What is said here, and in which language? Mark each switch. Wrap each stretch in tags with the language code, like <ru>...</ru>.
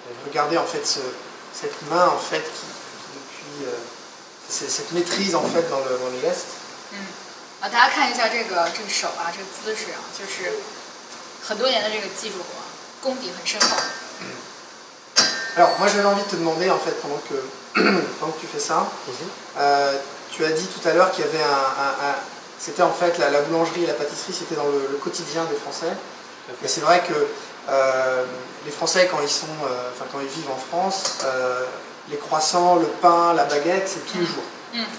<fr>Regardez en fait cette main en fait qui depuis cette maîtrise en fait dans les gestes.</fr> <zh>啊，大家看一下这个手啊，这个姿势啊，就是很多年的这个技术活，功底很深厚。</zh> <fr>Alors, moi j'avais envie de te demander, en fait, pendant que tu fais ça, tu as dit tout à l'heure qu'il y avait c'était en fait la boulangerie et la pâtisserie, c'était dans le quotidien des Français. Et c'est vrai que les Français, quand quand ils vivent en France, les croissants, le pain, la baguette, c'est tous les jours.</fr>